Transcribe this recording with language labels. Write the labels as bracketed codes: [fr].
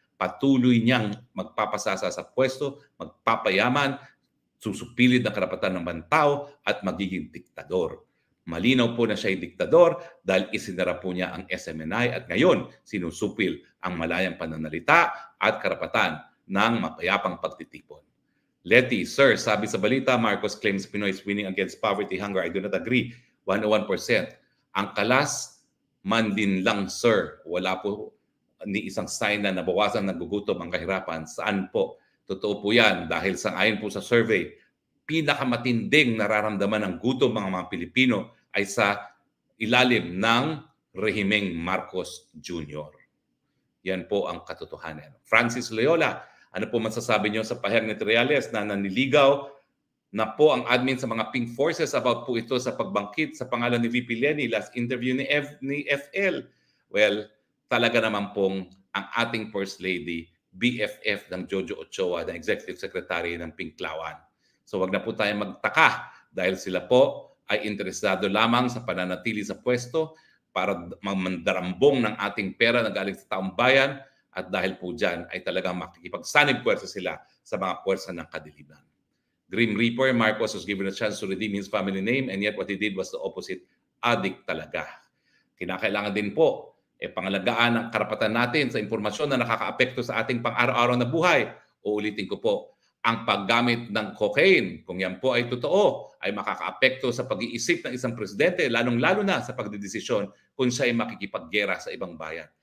[tl] Patuloy niyang magpapasasa sa pwesto, magpapayaman, susupilid ng karapatan ng bantao at magiging diktador. Malinaw po na siya ay diktador dahil isinara po niya ang SMNI at ngayon sinusupil ang malayang pananalita at karapatan ng mapayapang pagtitipon. [en] Letty, sir, [tl] sabi sa balita, [en] Marcos claims Pinoy is winning against poverty, hunger. I do not agree. [tl] 101%. Ang kalas, man din lang, sir. Wala po ni isang sign na nabawasan nagugutom ang kahirapan. Saan po? Totoo po yan dahil ayon po sa survey, pinakamatinding nararamdaman ng gutom mga Pilipino ay sa ilalim ng rehimeng Marcos Jr. Yan po ang katotohanan. Francis Loyola, ano po masasabi niyo sa pahayag ni Triales na naniligaw na po ang admin sa mga pink forces about po ito sa pagbangkit sa pangalan ni VP Lenny last interview ni FL? Well, talaga naman pong ang ating First Lady, BFF ng Jojo Ochoa, na Executive Secretary ng Pinklawan. So wag na po tayo magtaka dahil sila po ay interesado lamang sa pananatili sa pwesto para mandarambong ng ating pera na galing sa taong bayan, at dahil po dyan ay talagang makikipagsanib puwersa sila sa mga puwersa ng kadiliman. [en] Grim Reaper, Marcos was given a chance to redeem his family name and yet what he did was the opposite. [tl] Adik talaga. Kinakailangan din po pangalagaan ang karapatan natin sa impormasyon na nakakaapekto sa ating pang-araw-araw na buhay. Uulitin ko po, ang paggamit ng cocaine, kung yan po ay totoo, ay makakaapekto sa pag-iisip ng isang presidente, lalong-lalo na sa pagdedesisyon kung siya ay makikipaggera sa ibang bayan.